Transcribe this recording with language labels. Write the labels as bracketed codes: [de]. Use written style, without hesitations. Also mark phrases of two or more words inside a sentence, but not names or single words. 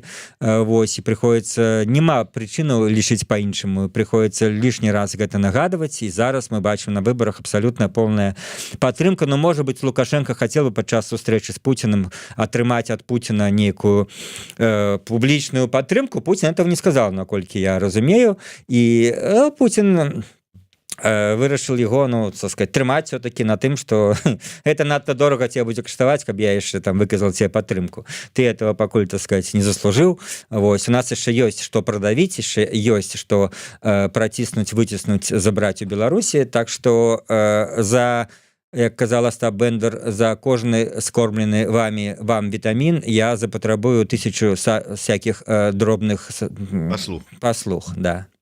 [be] Вось, і прыходзіцца, няма прычыну лічыць па-іншаму, прыходзіцца лішні раз гэта нагадваць, і зараз мы бачым на выборах абсалютна полная падтрымка. Но, можа быть, Лукашенко хацеў бы падчас сустрэчы з Путіным атрымаць ад Путіна нейкую публічную падтрымку. [ru] Путін этого не сказал, [be] наколькі я разумею, і Путін вырашыў яго, ну, [ru] так сказать, [be] трымаць все-таки на тым, што это надта дорага тебе будзе каштаваць, каб я яшчэ там выказал тебе падтрымку. Ты этого пакуль, [ru] так сказать, [be] не заслужыў. Вось, у нас яшчэ ёсць што прадавіць, яшчэ ёсць што праціснуць, выціснуць, забраць у Беларусі, так што за, як казала Остап Бендер, за кожны скормлены вам вітамін я запатрабую 1000 всяких дробных паслуг, да.